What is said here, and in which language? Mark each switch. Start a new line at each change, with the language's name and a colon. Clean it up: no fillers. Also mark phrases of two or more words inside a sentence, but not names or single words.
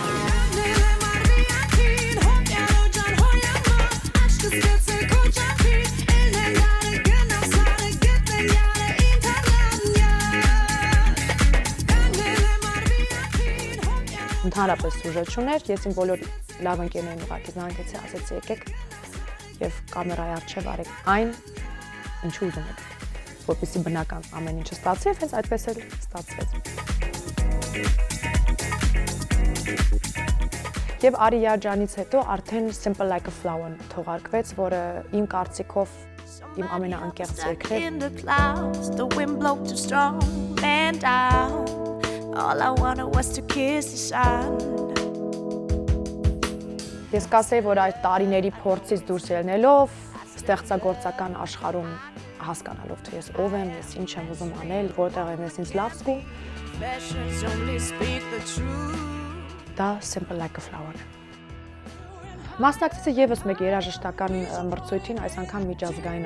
Armenian: Ընդհանրապես սյուժե չուներ, ես իմ բոլոր լավ ընկերներին ուղղակի զանգեցի, ասեցի եկեք եւ կամերայի առջեւ արեք այն, ինչ ուզում եք, որպեսզի բնական ամեն ինչը ստացվի, եւ հենց այդպես էլ ստացվեց։ Եվ Արի Յարջանից հետո արդեն Simple Like a Flower թողարկվեց, որը իմ կարծիքով իմ ամենաանկեղծ երգն էր։
English: All I wanted was to kiss the sun.
Armenian: Ես կասեի, որ այդ տարիների փորձից դուրս ելնելով, ստեղծագործական աշխարհում հասկանալով, թե ես ով եմ, ես ինչ եմ ուզում անել, որտեղ եմ ես ինձ լավ զգում, դա Simple Like a Flower է։ Մասնակցեցի եւս մեկ երաժշտական մրցույթին, այս անգամ միջազգային